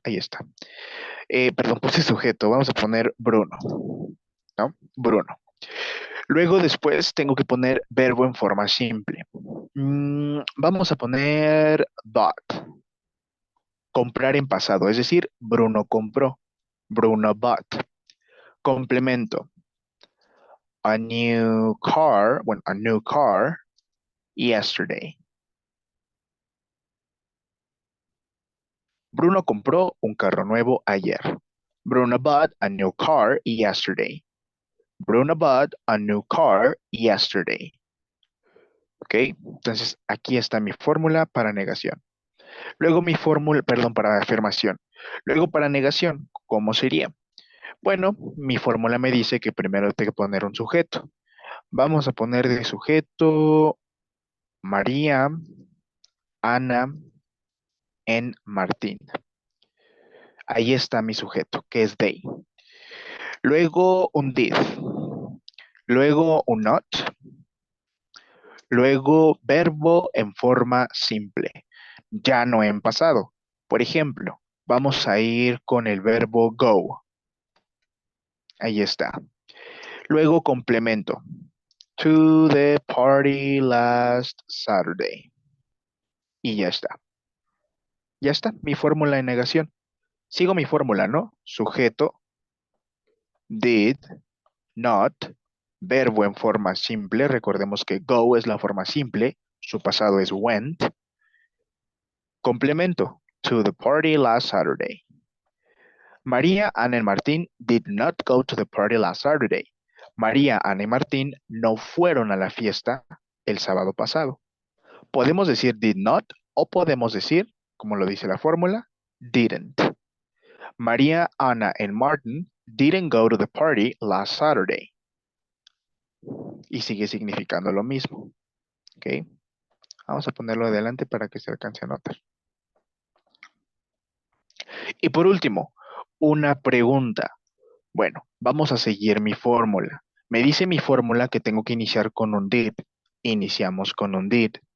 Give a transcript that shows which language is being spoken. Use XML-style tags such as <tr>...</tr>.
<es>Ahí está. Perdón, puse sujeto. Vamos a poner Bruno, ¿no? Bruno. Luego después tengo que poner verbo en forma simple. Vamos a poner bought, comprar en pasado, es decir, Bruno compró.</es> <en>Bruno bought. Complemento. A new car, bueno, a new car yesterday.</en> <es>Bruno compró un carro nuevo ayer.</es> <en>Bruno bought a new car yesterday. Bruno bought a new car yesterday.</en> <es>¿Ok? Entonces, aquí está mi fórmula para negación. Luego mi fórmula, perdón, para afirmación. Luego para negación, ¿cómo sería? Bueno, mi fórmula me dice que primero tengo que poner un sujeto. Vamos a poner de sujeto María, Ana, en Martín. Ahí está mi sujeto, que es they. Luego un did. Luego un not. Luego verbo en forma simple, ya no en pasado. Por ejemplo, vamos a ir con el verbo go. Ahí está. Luego complemento.</es> <en>To the party last Saturday.</en> <es>Y ya está. Ya está, mi fórmula de negación. Sigo mi fórmula, ¿no? Sujeto, did, not, verbo en forma simple. Recordemos que go es la forma simple, su pasado es went. Complemento.</es> <en>To the party last Saturday. María, Ana y Martín did not go to the party last Saturday.</en> <es>María, Ana y Martín no fueron a la fiesta el sábado pasado. Podemos decir did not o podemos decir, como lo dice la fórmula, didn't.</es> <en>María, Ana y Martin didn't go to the party last Saturday.</en> <es>Y sigue significando lo mismo. ¿Ok? Vamos a ponerlo adelante para que se alcance a notar. Y por último, una pregunta. Bueno, vamos a seguir mi fórmula. Me dice mi fórmula que tengo que iniciar con un did. Iniciamos con un did.</es>